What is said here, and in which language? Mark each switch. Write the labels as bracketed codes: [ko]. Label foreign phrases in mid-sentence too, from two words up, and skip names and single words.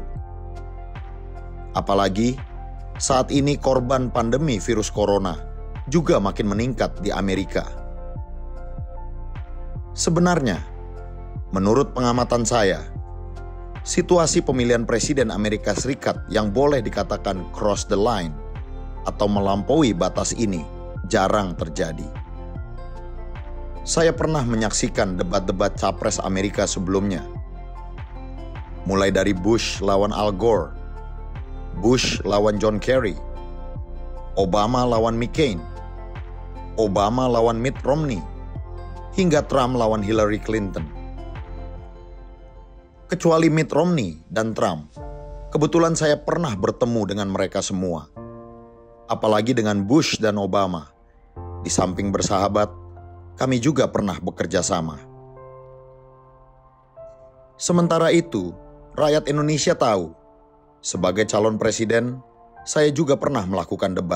[id] Apalagi saat ini korban pandemi virus corona juga makin meningkat di Amerika. Sebenarnya, menurut pengamatan saya, situasi pemilihan presiden Amerika Serikat yang boleh dikatakan [en] cross the line [id] atau melampaui batas ini jarang terjadi. Saya pernah menyaksikan debat-debat capres Amerika sebelumnya. Mulai dari Bush lawan Al Gore, Bush lawan John Kerry, Obama lawan McCain, Obama lawan Mitt Romney, hingga Trump lawan Hillary Clinton. Kecuali Mitt Romney dan Trump, kebetulan saya pernah bertemu dengan mereka semua. Apalagi dengan Bush dan Obama. Di samping bersahabat, kami juga pernah bekerja sama. Sementara itu, rakyat Indonesia tahu, sebagai calon presiden, saya juga pernah melakukan debat.